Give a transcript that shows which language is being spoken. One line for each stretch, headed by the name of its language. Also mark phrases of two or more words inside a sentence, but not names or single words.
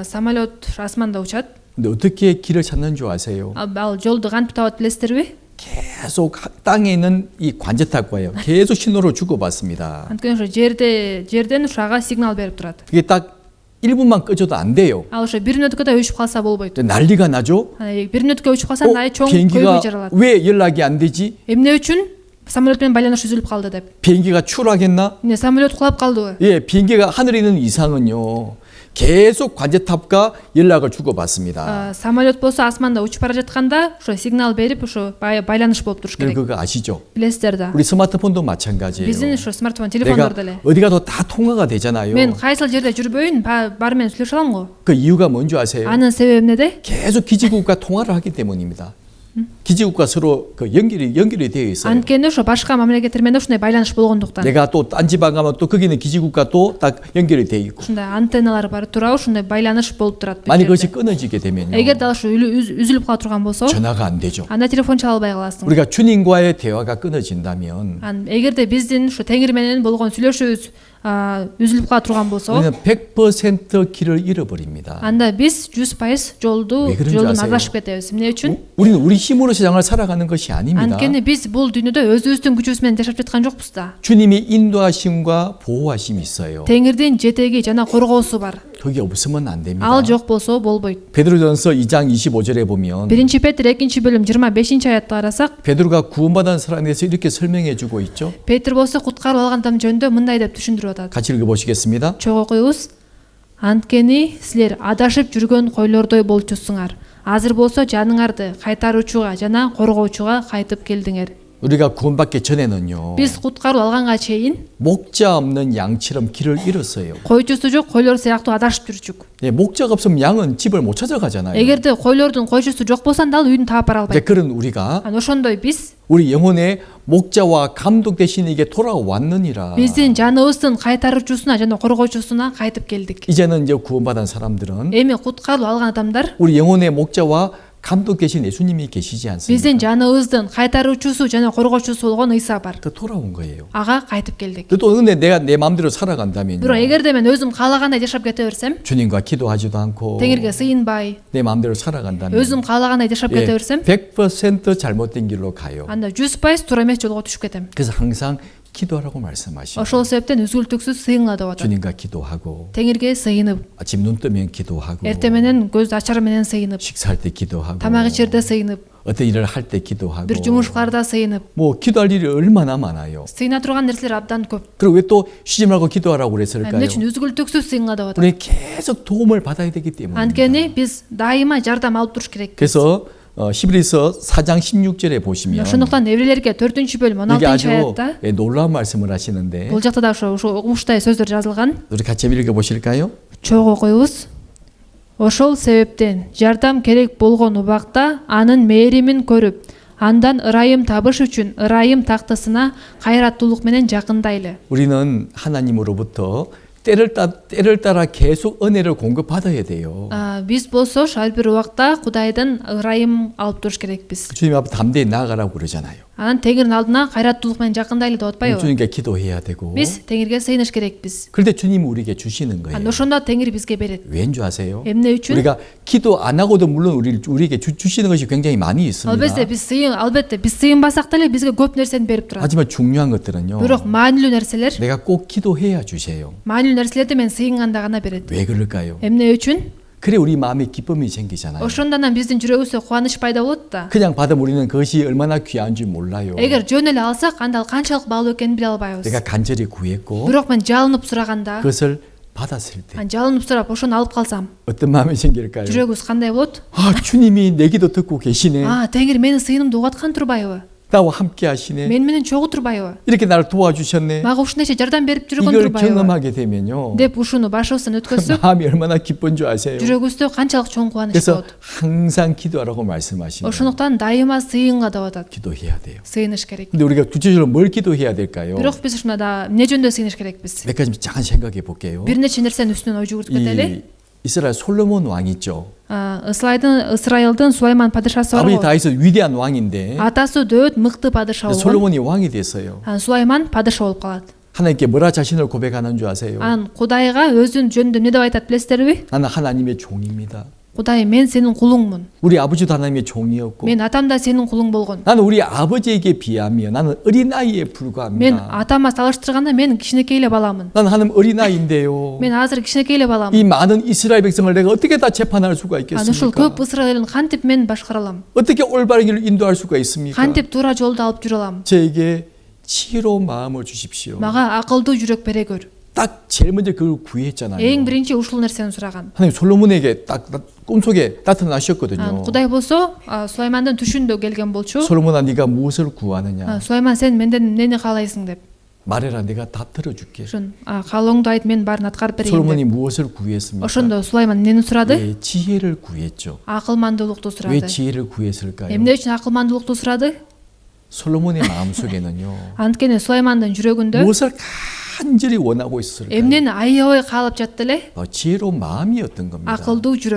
Kyrgyz: Самолет асманда учат.
Korean: 근데 어떻게 길을 찾는 줄 아세요?
Kyrgyz: Ал жолду кантип табат билесиздерби?
Korean: 계속 땅에 있는 이 관제탑과요. 계속 신호를 주고받습니다.
Kyrgyz: Анткени ошо жерден ушага сигнал берип турат.
Korean: 그게 딱 1분만 꺼져도 안 돼요.
Kyrgyz: Ал ошо 1 мүнөткө да өчүп калса болбойт.
Korean: 근데 난리가 나죠?
Kyrgyz: 1 мүнөткө өчүп калса андай чоң
Korean: 비행기가
Kyrgyz: көйгөй жаралат.
Korean: 왜 연락이 안 되지?
Kyrgyz: Эмне үчүн самолет менен байланыш үзүлүп калды деп.
Korean: 비행기가 추락했나?
Kyrgyz: Эмне самолет кулап калдыбы?
Korean: 예, 비행기가 하늘에 있는 이상은요. 계속 관제탑과 연락을 주고받습니다.
Kyrgyz: Самолет болсо асманда учуп бара жатканда ошо сигнал берип ошо байланыш болуп туруш керек.
Korean: 그거 아시죠?
Kyrgyz: Билесиздер да.
Korean: 우리 스마트폰도 마찬가지예요.
Kyrgyz: Биздин ошо смартфон,
Korean: 내가
Kyrgyz: телефондор деле.
Korean: 어디 가도 다 통화가 되잖아요.
Kyrgyz: Мен кайсыл жерде жүрбөйүн, баары менен сүйлөшө алам го.
Korean: 그 이유가 뭔지 아세요?
Kyrgyz: Анын себеби эмнеде?
Korean: 계속 기지국과 통화를 하기 때문입니다. 기지국과 서로 그 연결이 되어 있어요.
Kyrgyz: Анткени ошо башка мамлекеттер менен ушундай байланыш болгондуктан.
Korean: 내가 또 딴 지방 가면 또 거기는 기지국과 또 딱 연결이 되어 있고.
Kyrgyz: Ушундай антенналар бар турабы, ушундай байланыш болуп турат.
Korean: 만약 그것이 끊어지게 되면요.
Kyrgyz: Эгерде ал ушу үзүлүп кала турган болсо,
Korean: 전화가 안 되죠.
Kyrgyz: анда телефон чала албай каласың.
Korean: 우리가 주님과의 대화가 끊어진다면
Kyrgyz: Эгерде биздин ушу Теңир менен болгон сүйлөшүүбүз үзүлүп кала турган болсо,
Korean: 우리는 100% 길을 잃어버립니다.
Kyrgyz: анда биз 100%
Korean: 왜 그런지
Kyrgyz: жолдон
Korean: 아세요?
Kyrgyz: адашып кетебиз. Эмне үчүн?
Korean: 우리는 우리 힘으로 세상을 살아가는 것이 아닙니다.
Kyrgyz: Анткени биз бул дүйнөдө өзүбүздүн күчүбүз менен жашап жаткан жокпуз да.
Korean: 주님이 인도하심과 보호하심이 있어요.
Kyrgyz: Теңирдин жетеги жана коргоосу бар.
Korean: 그게 없으면 안 됩니다.
Kyrgyz: Ал жок болсо болбойт.
Korean: 베드로전서 2장 25절에 보면
Kyrgyz: 1 Петр 2 бөлүм 25-аятты карасак,
Korean: 베드로가 구원받은 사람에 대해서 이렇게 설명해 주고 있죠.
Kyrgyz: Петр болсо куткарылып алган адам жөнүндө мындай деп түшүндүрүп атат.
Korean: 같이 읽어보시겠습니다.
Kyrgyz: Чогуу окуйбуз. Анткени силер адашып жүргөн койлордой болчусуңар. Азыр болсо жаныңарды кайтаруучуга жана коргоочуга кайтып келдиңер.
Korean: 우리가 구원받기 전에는요.
Kyrgyz: Биз куткарылып алганга чейин
Korean: 목자 없는 양처럼 길을 잃었어요.
Kyrgyz: койчусу жок койлор сыяктуу адашып жүрчүк.
Korean: 예, 목자가 없으면 양은 집을 못 찾아가잖아요.
Kyrgyz: Эгерде койлордун койчусу жок болсо анда ал үйүн таап бара
Korean: 이제
Kyrgyz: албайт.
Korean: 그런 우리가
Kyrgyz: Ошондой биз
Korean: 우리 영혼의 목자와 감독 대신 이게 돌아왔느니라.
Kyrgyz: биздин жаныбыздын кайтаруучусуна жана коргоочусуна кайтып келдик.
Korean: 이제는 이제 구원받은 사람들은
Kyrgyz: Эми куткарылып алган адамдар
Korean: 우리 영혼의 목자와 감독 계신 예수님이 계시지 않습니까?
Kyrgyz: биздин жаныбыздын кайтаруучусу жана коргоочусу болгон Ыйса бар.
Korean: 또 돌아온 거예요.
Kyrgyz: Ага кайтып келдик.
Korean: 또 근데 내가 내 마음대로 살아간다면요.
Kyrgyz: Бирок эгерде мен өзүм каалагандай жашап кете берсем,
Korean: 주님과 기도하지도 않고
Kyrgyz: Теңирге сыйынбай,
Korean: 내 마음대로 살아간다면
Kyrgyz: өзүм каалагандай жашап
Korean: 예,
Kyrgyz: кете берсем,
Korean: 100% 잘못된 길로 가요.
Kyrgyz: анда 100% туура эмес жолго түшүп кетем.
Korean: 그래서 항상 기도하라고 말씀하시고
Kyrgyz: Ошол себептен үзгүлтүксүз сыйыңла деп атат.
Korean: 주님과 기도하고
Kyrgyz: Теңирге сыйынып,
Korean: 아침 눈 뜨면 기도하고
Kyrgyz: эртең менен көз ачар менен сыйынып,
Korean: 식사할 때 기도하고
Kyrgyz: тамак ичерде сыйынып,
Korean: 어떤 일을 할 때 기도하고
Kyrgyz: бир жумуш кылаарда сыйынып,
Korean: 뭐 기도할 일이 얼마나 많아요.
Kyrgyz: сыйына турган нерселер абдан көп.
Korean: 그리고 왜 또 쉬지 말고 기도하라고 그랬을까요?
Kyrgyz: Эмне үчүн үзгүлтүксүз сыйыңла деп атат?
Korean: 우리 계속 도움을 받아야 되기 때문에.
Kyrgyz: Анткени биз дайыма жардам алып туруш керек.
Korean: 그래서 히브리서 4장 16절에 보시면
Kyrgyz: Ошондуктан Еврейлерге 4-бөлүм
Korean: 이게
Kyrgyz: 16-аятта
Korean: 아주 놀라운 말씀을 하시는데
Kyrgyz: бул жакта да ошо угмуштай сөздөр жазылган.
Korean: 우리 같이 읽어 보실까요?
Kyrgyz: Чогуу окуйбуз. Ошол себептен жардам керек болгон убакта анын мээримин көрүп, андан ырайым табыш үчүн ырайым тактысына кайраттуулук менен жакындайлы.
Korean: 우리는 하나님으로부터 때를 따라 계속 은혜를 공급받아야 돼요.
Kyrgyz: Биз болсо ар бир убакта Кудайдан ырайым алып туруш керекпиз.
Korean: 주님 앞에 담대히 나아가라고 그러잖아요.
Kyrgyz: Анан Теңирдин алдына кайраттуулук менен жакындайлы деп атпайбы?
Korean: 주님께 기도해야 되고.
Kyrgyz: Биз Теңирге сыйыныш керекпиз.
Korean: 그런데 주님이 우리에게 주시는 거예요.
Kyrgyz: ошондо Теңир бизге берет.
Korean: 왠 줄 아세요?
Kyrgyz: Эмне үчүн?
Korean: 우리가 기도 안 하고도 물론 우리에게 주시는 것이 굉장히 많이 있습니다.
Kyrgyz: Албетте биз сыйынбасак деле бизге көп нерсени берип турат.
Korean: 하지만 중요한 것들은요.
Kyrgyz: Бирок маанилүү нерселер,
Korean: 내가 꼭 기도해야 주세요.
Kyrgyz: маанилүү нерселерди мен сыйынганда гана берет.
Korean: 왜 그럴까요?
Kyrgyz: Эмне үчүн?
Korean: 그래 우리 마음에 기쁨이 생기잖아요.
Kyrgyz: Ошондон биздин жүрөгүбүздө кубаныч пайда болот да.
Korean: 그냥 받으면 우리는 그것이 얼마나 귀한 줄 몰라요.
Kyrgyz: Эгер жөн эле алсак, анда ал канчалык баалуу экенин биле албайбыз.
Korean: 내가 간절히 구했고
Kyrgyz: Бирок мен жалынып сураганда,
Korean: 그것을 받았을 때
Kyrgyz: жалынып сурап ошону алып калсам,
Korean: 어떤 마음이 생길까요?
Kyrgyz: жүрөгүбүз кандай болот?
Korean: 아 주님이 내 기도 듣고 계시네.
Kyrgyz: Теңир менин сыйынымды угуп аткан турбайбы?
Korean: 나와 함께 하시네.
Kyrgyz: мен менен чогуу турбайбы?
Korean: 이렇게 나를 도와주셨네.
Kyrgyz: Мага ушунча жардам берип жүргөн
Korean: 이걸
Kyrgyz: турбайбы?
Korean: 경험하게 되면요.
Kyrgyz: деп ушуну башыбыздан өткөзсөк,
Korean: 마음이 얼마나 기쁜 줄 아세요?
Kyrgyz: жүрөгүбүздө канчалык чоң кубаныч
Korean: 그래서
Kyrgyz: болот.
Korean: 항상 기도하라고 말씀하시면
Kyrgyz: Ошондуктан дайыма сыйынга деп атат.
Korean: 기도해야 돼요.
Kyrgyz: Сыйыныш керек.
Korean: 근데 우리가 구체적으로 뭘 기도해야 될까요?
Kyrgyz: Бирок биз ушунда эмне жөнүндө сыйыныш керекпиз?
Korean: 몇 가지 잠깐 생각해 볼게요.
Kyrgyz: Бир нече нерсенин үстүнөн ой жүгүртүп кетели.
Korean: 이 이스라엘 솔로몬 왕 있죠.
Kyrgyz: Ысрайылдын Сулайман падышасы бар
Korean: 아버지
Kyrgyz: го.
Korean: 다윗은 위대한 왕인데
Kyrgyz: Атасы дөт мыкты падыша болгон.
Korean: 솔로몬이 왕이 됐어요.
Kyrgyz: Сулайман падыша болуп калат.
Korean: 하나님께 뭐라 자신을 고백하는 줄 아세요?
Kyrgyz: Анан Кудайга өзүнүн жөнүндө эмне деп айтат билесиздерби?
Korean: 나는 하나님의 종입니다.
Kyrgyz: Кудай, мен сенин кулуңмун.
Korean: 우리 아버지도 하나님의 종이었고
Kyrgyz: Мен атам да сенин кулуң болгон.
Korean: 나는 우리 아버지에게 비하며 나는 어린아이에
Kyrgyz: Мен
Korean: 불과합니다.
Kyrgyz: атама салыштырганда мен кичинекей эле баламын.
Korean: 나는 하나님 어린아이인데요.
Kyrgyz: Мен азыр кичинекей эле баламын.
Korean: 이 많은 이스라엘 백성을 내가 어떻게 다 재판할 수가
Kyrgyz: Ушул
Korean: 있겠습니까?
Kyrgyz: көп Ысрайылын кантип мен башкара алам?
Korean: 어떻게 올바른 길을 인도할 수가 있습니까?
Kyrgyz: Кантип туура жолду алып жүрө алам?
Korean: 저에게 지혜로운 마음을 주십시오.
Kyrgyz: Мага акылдуу жүрөк бере көр.
Korean: 딱 제일 먼저 그걸 구했잖아요.
Kyrgyz: Эң биринчи ушул нерсени сураган.
Korean: 하나님 솔로몬에게 딱 꿈속에 나타나셨거든요.
Kyrgyz: Кудай болсо Сулаймандын түшүндө келген болчу.
Korean: 솔로몬아 네가 무엇을 구하느냐?
Kyrgyz: Сулайман, сен менден эмнени каалайсың деп.
Korean: 말해라 내가 다 들어줄게.
Kyrgyz: Ошон каалооңду айт, мен баарын аткарып берейин
Korean: 솔로몬이
Kyrgyz: деп.
Korean: 무엇을 구했습니까?
Kyrgyz: Ошондо Сулайман эмнени сурады?
Korean: 왜 지혜를 구했죠.
Kyrgyz: Акылмандуулукту
Korean: 왜
Kyrgyz: сурады.
Korean: 지혜를 구했을까요?
Kyrgyz: Эмне үчүн акылмандуулукту сурады?
Korean: 솔로몬의 마음속에는요.
Kyrgyz: Анткени Сулаймандын жүрөгүндө
Korean: 무엇을 간절히 원하고 있었을까요?
Kyrgyz: эмнени аябай каалап жатты эле?
Korean: 지혜로운 마음이었던 겁니다.
Kyrgyz: Акылдуу жүрөк.